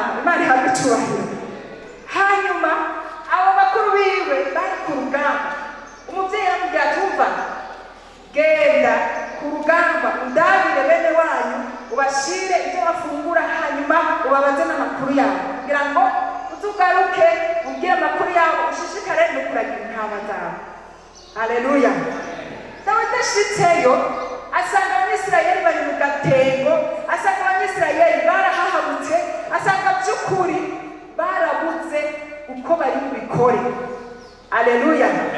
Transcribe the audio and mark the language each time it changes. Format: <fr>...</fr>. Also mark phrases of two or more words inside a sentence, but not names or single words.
<rn>Imana ihabwe icyubahiro. Hanyuma abo bakuru biwe bari ku rugamba. Umubyeyi yamubwira ati umva, genda ku rugamba undabire bene wanyu, ubashire ibyo bafungura, hanyuma ubabaze n'amakuru yabo kugira ngo utugaruke ubwire amakuru yabo, ushishikare no kuragira intama zawe. Haleluya. Dawidi ashitseyo asanga abanyisirayeli bari mu gatengo, asanga abanyisirayeli barahahamutse, asanga by'ukuri barabuze uko bari bubikore. Haleluya.</rn>